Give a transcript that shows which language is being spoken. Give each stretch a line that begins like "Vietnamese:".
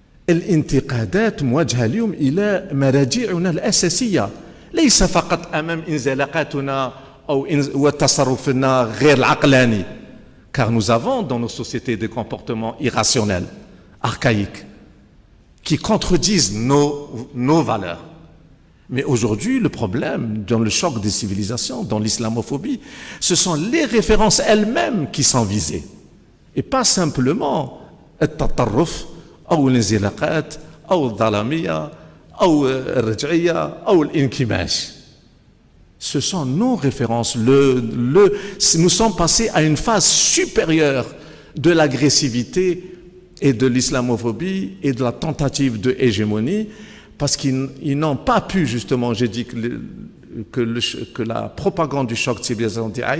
Arabic: الانتقادات موجهة اليوم إلى مراجعنا الأساسية ليس فقط أمام انزلاقاتنا أو تصرفنا غير العقلاني
French: car nous avons dans nos sociétés des comportements irrationnels, archaïques, qui contredisent nos valeurs. Mais aujourd'hui, le problème, dans le choc des civilisations, dans l'islamophobie, ce sont les références elles-mêmes qui sont visées. Et pas simplement
Arabic: التطرف أو الانزلاقات أو الظلامية أو الرجعية أو الانكماش.
French: Ce sont nos références. Nous sommes passés à une phase supérieure de l'agressivité et de l'islamophobie et de la tentative de hégémonie, parce qu'ils n'ont pas pu, justement, j'ai dit que la propagande du choc de civilisation